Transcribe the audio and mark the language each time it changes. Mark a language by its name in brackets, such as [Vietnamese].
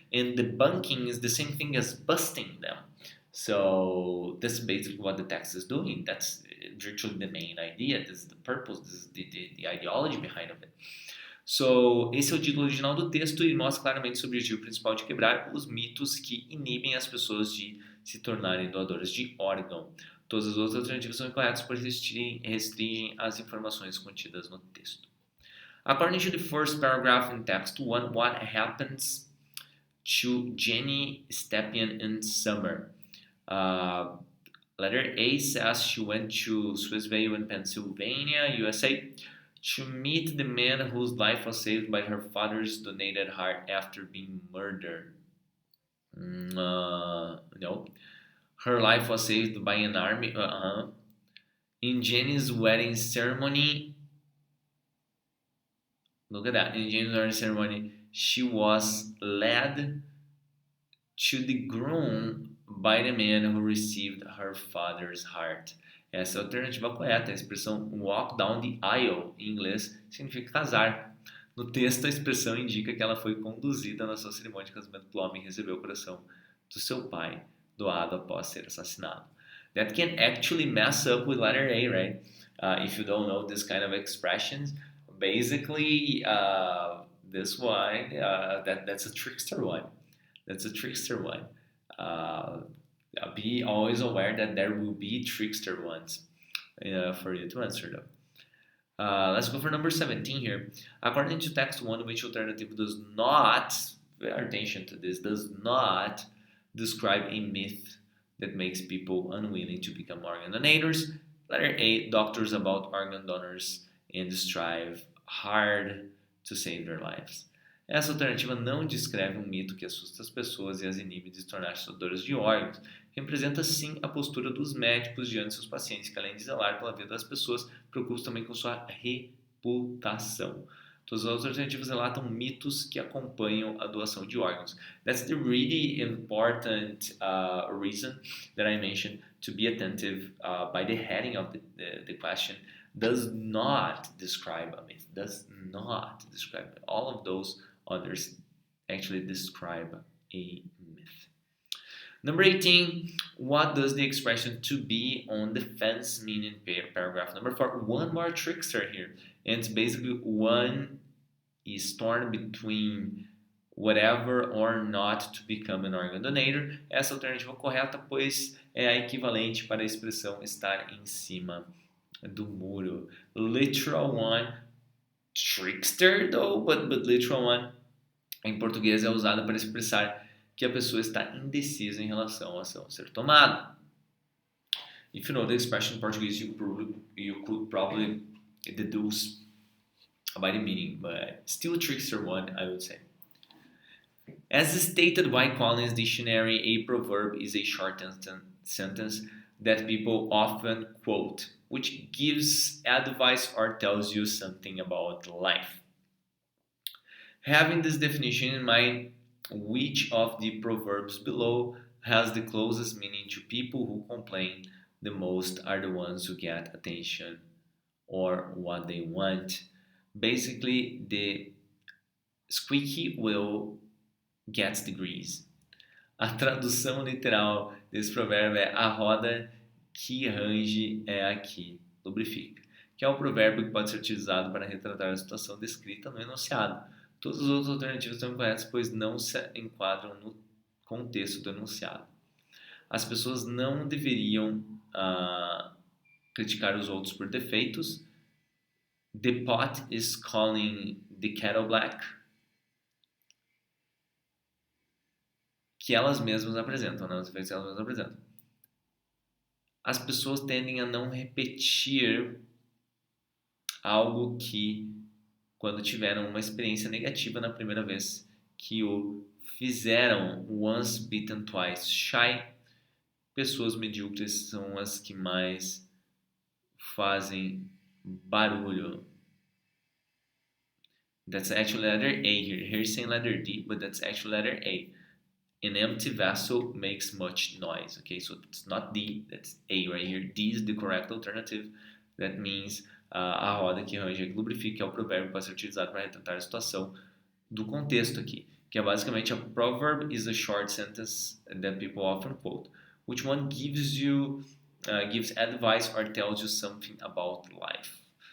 [English] And debunking is the same thing as busting them. So that's basically what the text is doing. That's virtually the main idea. This is the purpose, this is the ideology behind it. [Portuguese] So, esse é o título original do texto e mostra claramente o objetivo principal de quebrar os mitos que inibem as pessoas de se tornarem doadoras de órgão. Todas as outras alternativas são incorretas por restringem as informações contidas no texto. [English] According to the first paragraph in text 1, what happens to Jenny Stepien in summer? Letter A says she went to Swissvale in Pennsylvania, USA, to meet the man whose life was saved by her father's donated heart after being murdered. No. Her life was saved by an army. In Jenny's wedding ceremony, look at that. In Jenny's wedding ceremony, she was led to the groom by the man who received her father's heart. [Portuguese] Essa é a alternativa correta. A expressão [English] walk down the aisle, [Portuguese] em inglês, significa casar. No texto, a expressão indica que ela foi conduzida na sua cerimônia de casamento pelo homem que recebeu o coração do seu pai, doado após ser assassinado. [English] That can actually mess up with letter A, right? If you don't know this kind of expressions, basically, this one, that's a trickster one. That's a trickster one. Be always aware that there will be trickster ones for you to answer though. Let's go for number 17 here. According to text 1, which alternative does not, pay attention to this, does not describe a myth that makes people unwilling to become organ donators? Letter A, doctors about organ donors and strive hard to save their lives. [Portuguese] Essa alternativa não descreve um mito que assusta as pessoas e as inibe de se tornar-se doadores de órgãos. Representa, sim, a postura dos médicos diante de seus pacientes, que, além de zelar pela vida das pessoas, preocupam também com sua reputação. Todas as alternativas relatam mitos que acompanham a doação de órgãos. [English] That's the really important reason that I mentioned to be attentive by the heading of the question. Does not describe a myth. Does not describe it. All of those others actually describe a myth. Number 18, what does the expression to be on the fence mean in paragraph number 4? One more trickster here. And it's basically one is torn between whatever or not to become an organ donator. [Portuguese] Essa alternativa correta, pois é a equivalente para a expressão estar em cima do muro. [English] Literal one, trickster though, but literal one [Portuguese] em português é usada para expressar que a pessoa está indecisa em relação à ação a ser tomada. [English] If you know the expression in Portuguese, you could probably deduce by the meaning, but still a trickster one, I would say. As stated by Collins Dictionary, a proverb is a short sentence that people often quote, which gives advice or tells you something about life. Having this definition in mind, which of the proverbs below has the closest meaning to people who complain the most are the ones who get attention or what they want? Basically, the squeaky wheel gets the grease. [Portuguese] A tradução literal desse provérbio é a roda que range é aqui, lubrifica, que é um provérbio que pode ser utilizado para retratar a situação descrita no enunciado. Todas as outras alternativas estão incorretas, pois não se enquadram no contexto do enunciado. As pessoas não deveriam criticar os outros por defeitos. [English] The pot is calling the kettle black. [Portuguese] Que elas mesmas apresentam, né? Os defeitos que elas mesmas apresentam. As pessoas tendem a não repetir algo que, quando tiveram uma experiência negativa na primeira vez que o fizeram. [English] Once bitten, twice shy. [Portuguese] Pessoas medíocres são as que mais fazem barulho. [English] That's actually letter A here. Here's saying letter D, but that's actually letter A. An empty vessel makes much noise. Okay, so it's not D, that's A right here. D is the correct alternative. That means [Portuguese] a roda que range que lubrifica, que é o provérbio que pode ser utilizado para retratar a situação do contexto aqui, que é basicamente [English] a proverb is a short sentence that people often quote, which one gives you gives advice or tells you something about life.